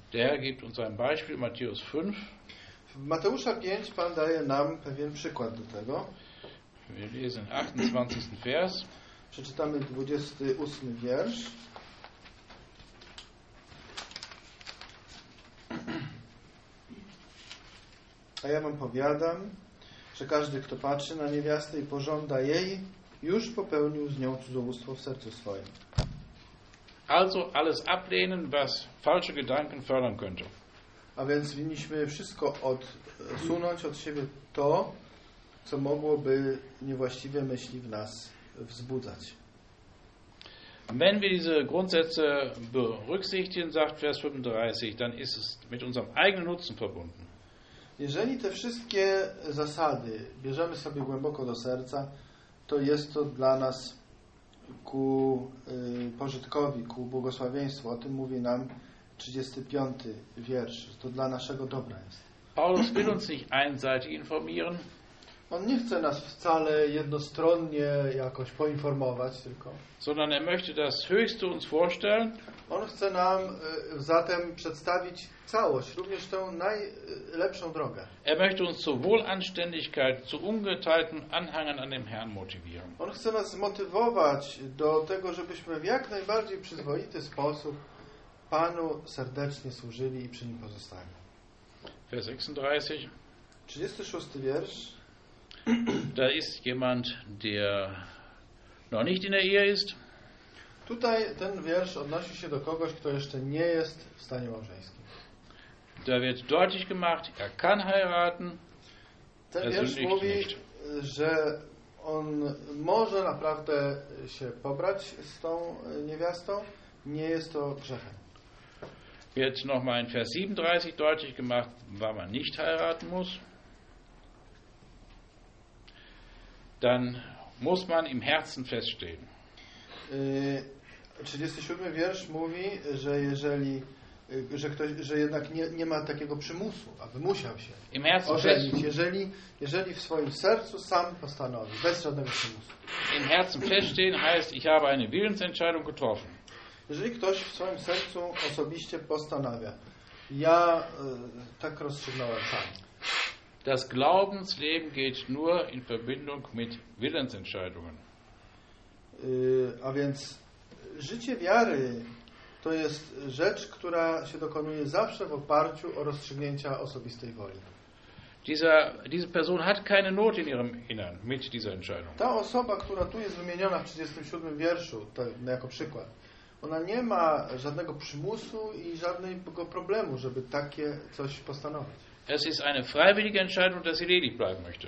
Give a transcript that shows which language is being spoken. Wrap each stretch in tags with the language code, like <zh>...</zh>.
<de>Der gibt uns ein Beispiel, Matthäus 5.</de> <pl>W Mateusza 5 Pan daje nam pewien przykład do tego.</pl> <de>Wir lesen 28. Vers.</de> <pl>Przeczytamy 28. wiersz. A ja wam powiadam, że każdy, kto patrzy na niewiastę i pożąda jej, już popełnił z nią cudzołóstwo w sercu swoim.</pl> <de>Also alles ablehnen, was falsche Gedanken fördern könnte.</de> <pl>A więc winniśmy wszystko odsunąć od siebie to, co mogłoby niewłaściwe myśli w nas wzbudzać.</pl> <de>Wenn wir diese Grundsätze berücksichtigen, sagt Vers 35, dann ist es mit unserem eigenen Nutzen verbunden.</de> <pl>Jeżeli te wszystkie zasady bierzemy sobie głęboko do serca, to jest to dla nas ku pożytkowi, ku błogosławieństwu. O tym mówi nam 35. wiersz. To dla naszego dobra jest.</pl> <de>Paulus will uns nicht einseitig informieren.</de> <pl>On nie chce nas wcale jednostronnie jakoś poinformować tylko.</pl> <de>Sondern er möchte das Höchste uns vorstellen.</de> <pl>On chce nam zatem przedstawić całość, również tę najlepszą drogę.</pl> <de>Er möchte uns zur Wohlanständigkeit, zu ungeteilten Anhängen an dem Herrn motivieren.</de> <pl>On chce nas zmotywować do tego, żebyśmy w jak najbardziej przyzwoity sposób Panu serdecznie służyli i przy nim pozostali.</pl> <de>Vers 36.</de> <pl>36. wiersz.</pl> <de>Da ist jemand, der noch nicht in der Ehe ist.</de> <pl>Tutaj ten wiersz odnosi się do kogoś, kto jeszcze nie jest w stanie małżeńskim.</pl> <de>Da wird deutlich gemacht, er kann heiraten.</de> <pl>Ten wiersz mówi, że on może naprawdę się pobrać z tą niewiastą, nie jest to grzechem.</pl> <de>Wird nochmal in Vers 37 deutlich gemacht, warum man nicht heiraten muss. Dann muss man im Herzen feststehen.</de> <pl>37. wiersz mówi, że jeżeli, że ktoś, że jednak nie ma takiego przymusu, aby musiał się</pl> <de>im Herzen</de> <pl>ożenić, jeżeli w swoim sercu sam postanowi, bez żadnego przymusu.</pl> <de>Im Herzen feststehen heißt, ich habe eine Willensentscheidung getroffen.</de> <pl>Jeżeli ktoś w swoim sercu osobiście postanawia, ja tak rozstrzygnąłem sam.</pl> <de>Das Glaubensleben geht nur in Verbindung mit Willensentscheidungen.</de> <pl>A więc życie wiary to jest rzecz, która się dokonuje zawsze w oparciu o rozstrzygnięcia osobistej woli.</pl> <de>Diese Person hat keine Not in ihrem Innern mit dieser Entscheidung.</de> <pl>Ta osoba, która tu jest wymieniona w 37. wierszu, to jako przykład. Ona nie ma żadnego przymusu i żadnego problemu, żeby takie coś postanowić.</pl> <de>Es ist eine freiwillige Entscheidung, dass sie ledig bleiben möchte.</de>